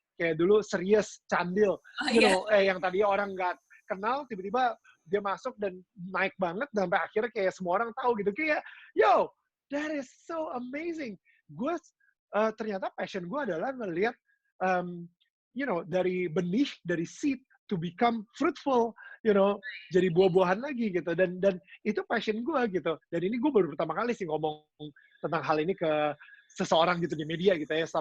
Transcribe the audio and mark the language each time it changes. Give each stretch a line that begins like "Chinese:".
Indonesian: Kayak dulu Serius Candil, yang tadinya orang nggak kenal, tiba-tiba dia masuk dan naik banget, sampai akhirnya kayak semua orang tahu gitu.
English: Kayak, yo, that is so amazing.
Indonesian: Gue, ternyata passion gue adalah ngelihat, dari benih, dari seed to become fruitful, jadi buah-buahan lagi gitu. Dan itu passion gue gitu. Dan ini gue baru pertama kali sih ngomong tentang hal ini ke seseorang gitu di media gitu ya.